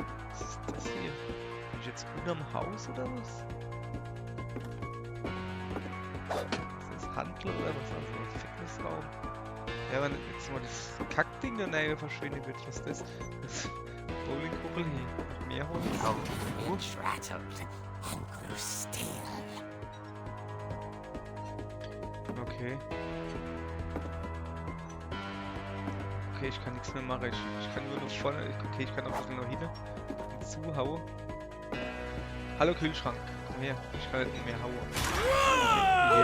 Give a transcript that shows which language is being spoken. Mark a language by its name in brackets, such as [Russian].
[German] Was ist das hier? Bin ich jetzt unterm Haus oder was? Ist das Handel oder was? Also Fitnessraum? Ja, wenn jetzt mal das Kackding in der Nähe verschwinden wird, was ist das? Das Bowlingkuppel hier. Mehr Holz. [English] Finch rattled and grew still. Okay. [German] Okay, ich kann nichts mehr machen. Ich kann nur noch vorne. Okay, ich kann auch ein bisschen noch hin. Und zuhauen. Hallo Kühlschrank. Komm her. Ich kann nicht mehr hauen.